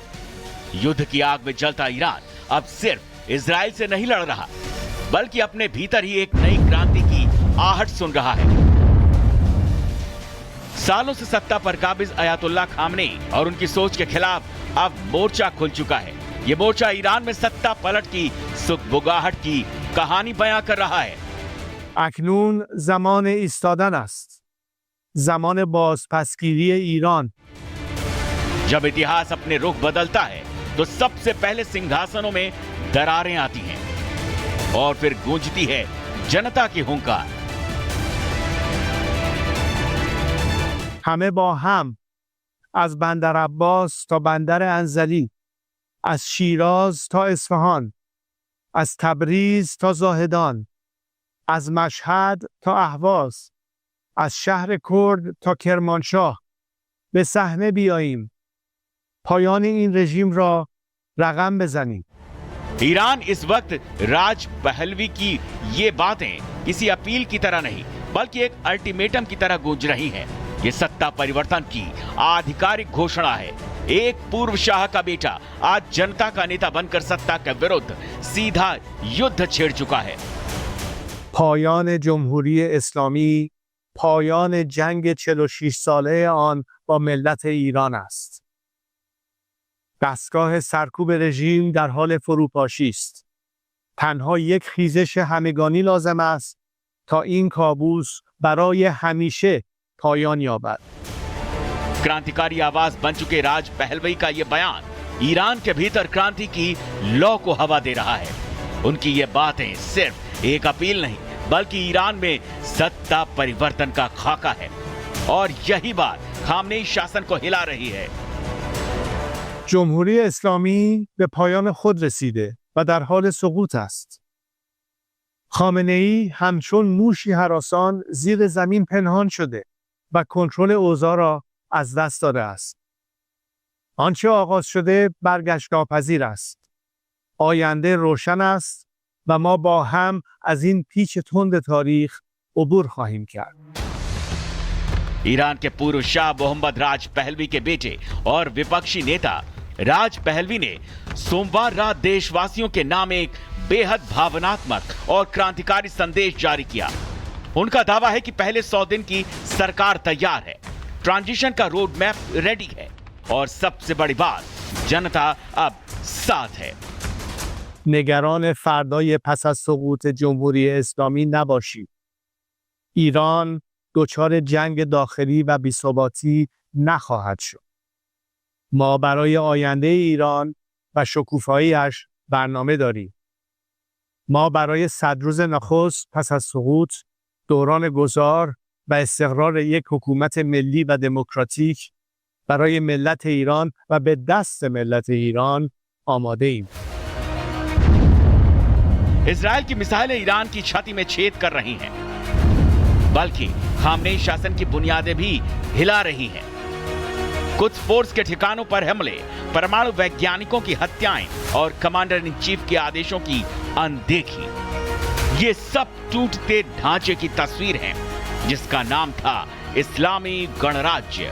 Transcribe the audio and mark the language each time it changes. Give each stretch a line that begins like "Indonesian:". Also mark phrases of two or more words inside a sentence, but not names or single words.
Hindi: युद्ध की आग में जलता ईरान अब सिर्फ इजराइल से नहीं लड़ रहा, बल्कि अपने भीतर ही एक नई क्रांति की आहट सुन रहा है। सालों से सत्ता पर काबिज अयातुल्लाह खामनेई और उनकी सोच के खिलाफ अब मोर्चा खुल चुका है। ये मोर्चा ईरान में सत्ता पलट की सुगबुगाहट की कहानी बयां कर रहा है।
Persian: اکنون زمان ایستادن است. زمان بازپسگیری ایران.
Hindi: जब इतिहास अपने रुख बदलता है तो सबसे पहले सिंहासनों में दरारें आती हैं और फिर गूंजती है जनता की हुंकार।
Persian: همه با هم از بندر عباس تا بندر انزلی، از شیراز تا اصفهان، از تبریز تا زاهدان، از مشهد تا اهواز، از شهر کرد تا کرمانشاه به صحنه بیاییم. پایان این رژیم را رقم بزنیم.
Hindi: ईरान इस वक्त राज पहलवी की ये बातें किसी अपील की तरह नहीं, बल्कि एक अल्टीमेटम की तरह गूंज रही हैं। ये सत्ता परिवर्तन की आधिकारिक घोषणा है। एक पूर्व शाह का बेटा आज जनता का नेता बनकर सत्ता के विरुद्ध सीधा युद्ध छेड़ चुका है।
Persian: پایان جمهوری اسلامی، پایان جنگ 46 ساله آن با ملت ایران است. دستگاه سرکوب رژیم در حال فروپاشی است. تنها یک خیزش همگانی لازم است تا این کابوس برای همیشه پایان یابد.
Hindi: क्रांतिकारी आवाज बन चुके राज पहलवी का यह बयान ईरान के भीतर क्रांति की लौ को हवा दे रहा है। उनकी ये बातें सिर्फ एक अपील नहीं, बल्कि ईरान में सत्ता परिवर्तन का खाका है और यही बात खामनेई शासन को हिला रही है।
Persian: جمهوری اسلامی به پایان خود رسیده و در حال سقوط است. خامنه‌ای همچون موشی هراسان زیر زمین پنهان شده و کنترل اوضاع را از دست داده است. آنچه آغاز شده برگشت ناپذیر است. آینده روشن است و ما با هم از این پیچ تند تاریخ عبور خواهیم کرد.
Hindi: ईरान के पूर्व शाह मोहम्मद राज पहलवी के बेटे और विपक्षी नेता राज पहलवी ने सोमवार रात देशवासियों के नाम एक बेहद भावनात्मक और क्रांतिकारी संदेश जारी किया। उनका दावा है कि पहले 100 दिन की सरकार तैयार है, ट्रांजिशन का
English: road map ready
Hindi: है और सबसे बड़ी बात, जनता अब साथ है।
Persian: نگران فردای پس از سقوط جمهوری اسلامی نباشید. ایران دچار جنگ داخلی و بی‌ثباتی نخواهد شد. ما برای آینده ایران و شکوفایی‌اش برنامه داریم. ما برای 100 روز نخست پس از سقوط، دوران گذار و استقرار یک حکومت ملی و دموکراتیک برای ملت ایران و به دست ملت ایران آماده ایم.
Hindi: इजराइल की मिसाइलें ईरान की छाती में छेद कर रही हैं, बल्कि खामनेई शासन की बुनियादें भी हिला रही हैं। कुछ फोर्स के ठिकानों पर हमले, परमाणु वैज्ञानिकों की हत्याएं और
English: commander in chief
Hindi: के आदेशों की अनदेखी, ये सब टूटते ढांचे की तस्वीर है जिसका नाम था इस्लामी गणराज्य।